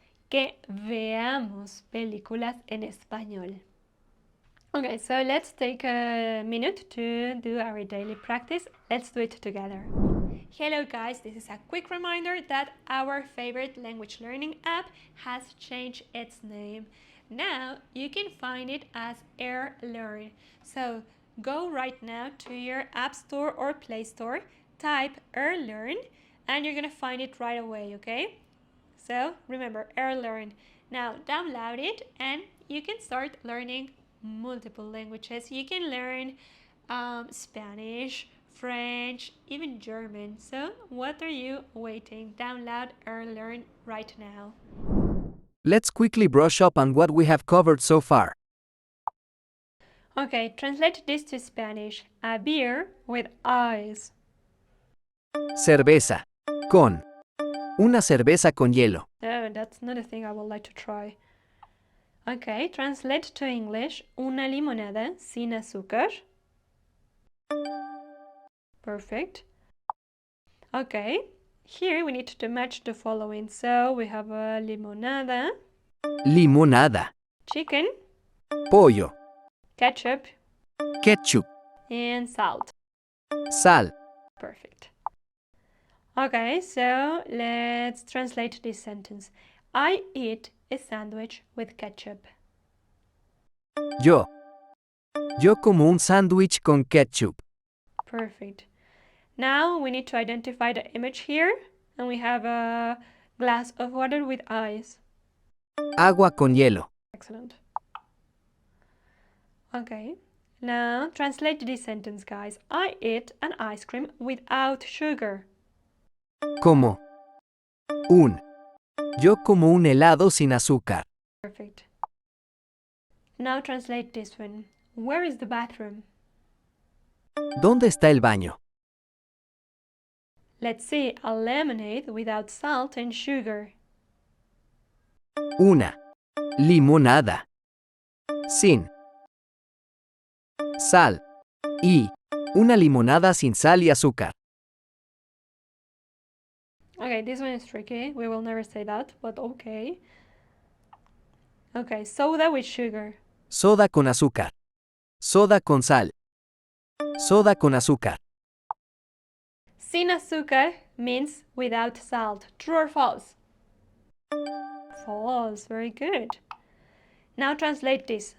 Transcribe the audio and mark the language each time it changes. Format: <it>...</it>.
<es>que veamos películas en español.</es> <en>Okay, so let's take a minute to do our daily practice. Let's do it together. Hello guys, this is a quick reminder that our favorite language learning app has changed its name. Now you can find it as Learn. So go right now to your App Store or Play Store, type Learn, and you're gonna find it right away, okay? So remember, Learn. Now download it and you can start learning multiple languages. You can learn Spanish, French, even German. So what are you waiting? Download Learn right now. Let's quickly brush up on what we have covered so far. Okay, translate this to Spanish. A beer with eyes.</en> <es>Cerveza. Con. Una cerveza con hielo.</es> <en>Oh, that's not a thing I would like to try. Okay, translate to English.</en> <es>Una limonada sin azúcar.</es> <en>Perfect. Okay, here we need to match the following. So we have a limonada,</en> <es>Limonada.</es> <en>chicken,</en> <es>Pollo.</es> <en>ketchup,</en> <es>Ketchup.</es> <en>and salt.</en> <es>Sal.</es> <en>Perfect. Okay, so let's translate this sentence. I eat a sandwich with ketchup.</en> <es>Yo. Yo como un sándwich con ketchup.</es> <en>Perfect. Now we need to identify the image here, and we have a glass of water with ice.</en> <es>Agua con hielo.</es> <en>Excellent. Okay, now translate this sentence, guys. I eat an ice cream without sugar.</en> <es>Como. Un. Yo como un helado sin azúcar.</es> <en>Perfect. Now translate this one. Where is the bathroom?</en> <es>¿Dónde está el baño?</es> <en>Let's see, a lemonade without salt and sugar.</en> <es>Una. Limonada. Sin. Sal. Y. Una limonada sin sal y azúcar.</es> <en>Okay, this one is tricky. We will never say that, but okay. Okay, soda with sugar.</en> <es>Soda con azúcar. Soda con sal. Soda con azúcar. Sin azúcar</es> <en>means without salt. True or false? False. Very good. Now translate this.</en>